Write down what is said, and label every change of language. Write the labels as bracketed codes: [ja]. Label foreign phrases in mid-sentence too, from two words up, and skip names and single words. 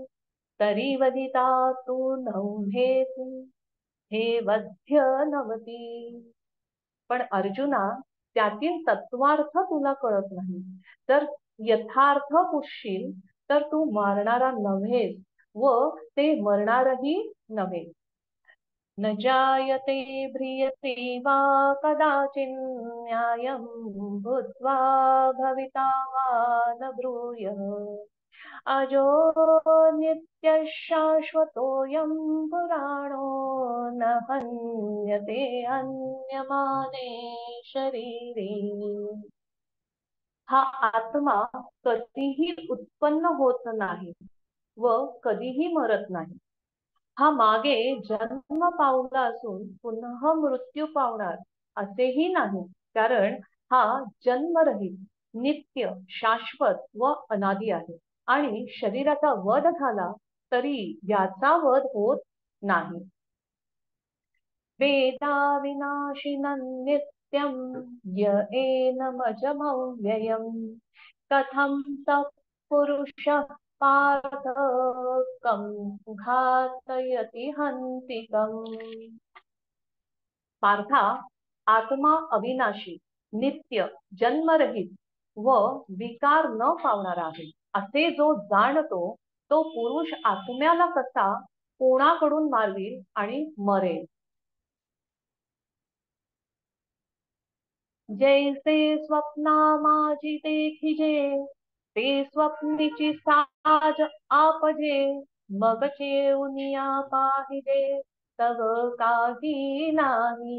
[mr] तरी वदिता तू नव्हेसी हे वध्य नवती. पण अर्जुना त्यातील तत्वार्थ तुला कळत नाही. तर यथार्थ पुसशील तर तू मारणारा नव्हेस व ते मरणारही नव्हे. [sa] न जायते म्रियते वा कदाचिन्न्यायं भूत्वा भविता वा न ब्रूयः. अजो नित्यः शाश्वतोऽयं पुराणो न हन्यते हन्यमाने शरीरे. [mr] हा आत्मा कधीही उत्पन्न होत नाही व कधीही मरत नाही. हा मागे जन्म पावला असून पुन्हा मृत्यू पावणार असेही नाही. कारण हा जन्मरहित नित्य, शाश्वत व अनादी आहे आणि शरीराचा वध झाला तरी याचा वध होत नाही. [sa] वेदा विनाशिनं नित्यं य एनमजमव्ययम् कथं स पुरुषः पार्थ कं घातयति हन्तिकम्. [mr] पार्था, आत्मा अविनाशी, नित्य, जन्मरहित व विकार न पावणारा आहे असे जो जाणतो तो पुरुष आत्म्याला कसा कोणाकडून मारवील आणि मरेल. जैसे स्वप्नामाजी देखिजे ते स्वप्नीची साज आपजे मग चेउनिया पाहिजे तव काही नाही.